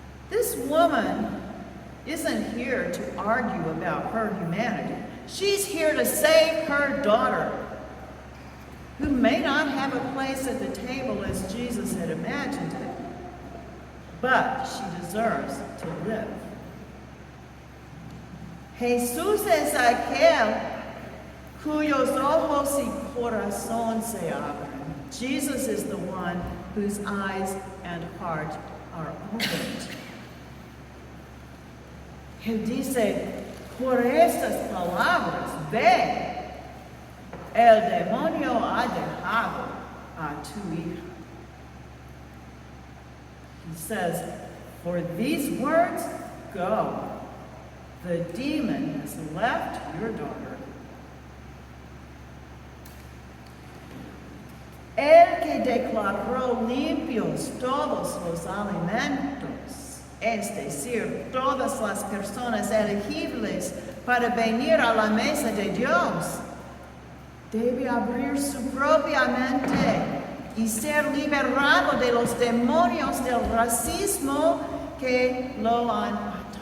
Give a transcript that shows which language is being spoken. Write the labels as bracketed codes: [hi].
[en] This woman isn't here to argue about her humanity. She's here to save her daughter, who may not have a place at the table as Jesus had imagined it, but she deserves to live. [es] Jesús es aquel cuyos ojos y corazón se abren. [en] Jesus is the one whose eyes and heart are opened. [es] Él dice, por estas palabras, ve, el demonio ha dejado a tu hija. [en] He says, for these words, go. The demon has left your daughter. [es] El que declaró limpios todos los alimentos, es decir, todas las personas elegibles para venir a la mesa de Dios, debe abrir su propia mente y ser liberado de los demonios del racismo que lo han atado.